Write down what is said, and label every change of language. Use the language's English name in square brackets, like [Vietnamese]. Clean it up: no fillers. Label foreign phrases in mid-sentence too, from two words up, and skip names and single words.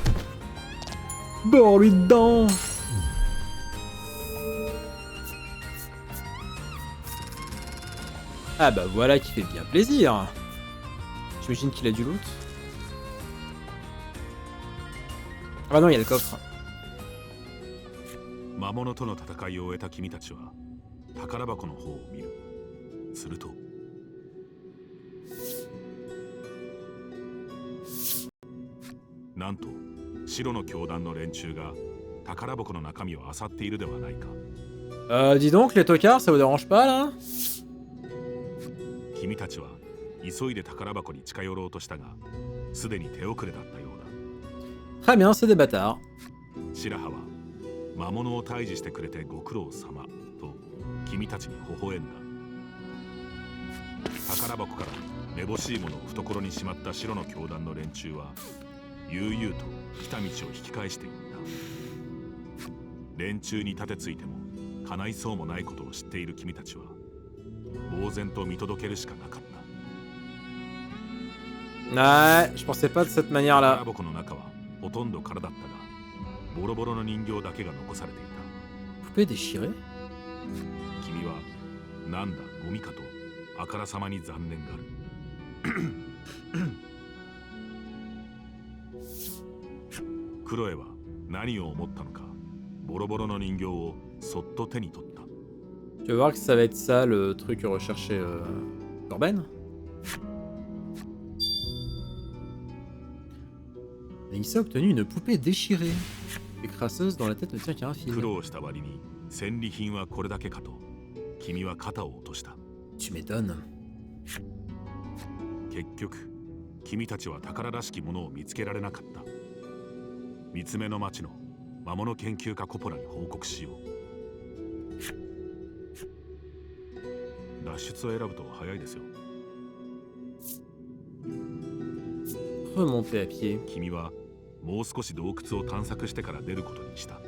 [French] Bord-lui dedans. Ah bah voilà qui fait bien plaisir. J'imagine qu'il a du loot. Ah non, il y a le coffre. [Japanese] 魔物との戦いを終えた君たちは宝箱の方を見る。するとなんと白の教団の連中が宝箱の中身を漁っているではないか。 [French] Dis donc les tocards, ça vous dérange pas là? [Japanese] 君たちは急いで宝箱に近寄ろうとしたが、すでに手遅れだったようだ。 [French] Très bien, c'est des bâtards. [Japanese] 白羽は魔物を退治してくれてご苦労様と君たちに微笑んだ。宝箱からめぼしいものを懐にしまった白の教団の連中は悠々と来た道を引き返していった。連中に盾ついても叶いそうもないことを知っている君たちは呆然と見届けるしかなかった。 [French] Ouais, je pensais pas de cette manière là. [Japanese] 宝箱の中はほとんど空だったが、ボロボロの人形だけが残されていた。 [French] Poupée déchirée? [Japanese] 君はなんだゴミかとあからさまに残念がる。クロエは何を思ったのか、ボロボロの人形をそっと手に取った。 [French] Tu vas voir que ça va être ça le truc recherché Corben. Nagisa a obtenu une poupée déchirée. Et crasseuse dont la tête ne tient qu'à un fil. [Japanese] 苦労した割に戦利品はこれだけかと君は肩を落とした。 [French] Tu m'étonnes. [Japanese] 結局君たちは宝らしきものを見つけられなかった。三つ目の町の魔物研究家コポラに報告しよう。脱出を選ぶと早いですよ。 [French] Remonter à pied. [Japanese] 君はもう少し洞窟を探索してから出ることにした。